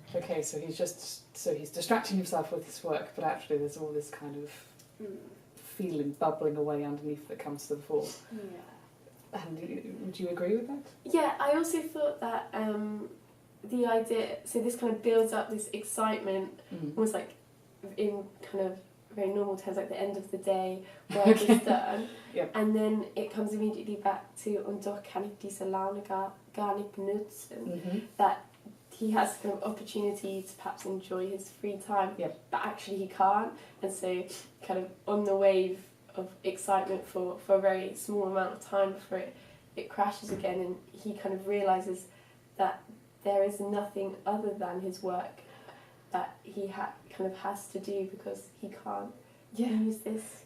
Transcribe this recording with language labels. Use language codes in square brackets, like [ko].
[en] Okay, so he's distracting himself with his work, but actually there's all this kind of feeling bubbling away underneath that comes to the fore. Yeah. And would you agree with that? Yeah, I also thought that the idea, so this kind of builds up this excitement, almost like in kind of very normal terms, like the end of the day, work is done. Yep. And then it comes immediately back to [de] und doch kann ich diese Laune gar nicht benutzen. [en] That he has kind of opportunity to perhaps enjoy his free time, but actually he can't. And so kind of on the wave of excitement for a very small amount of time before it crashes again, and he kind of realises that there is nothing other than his work that he kind of has to do because he can't use this.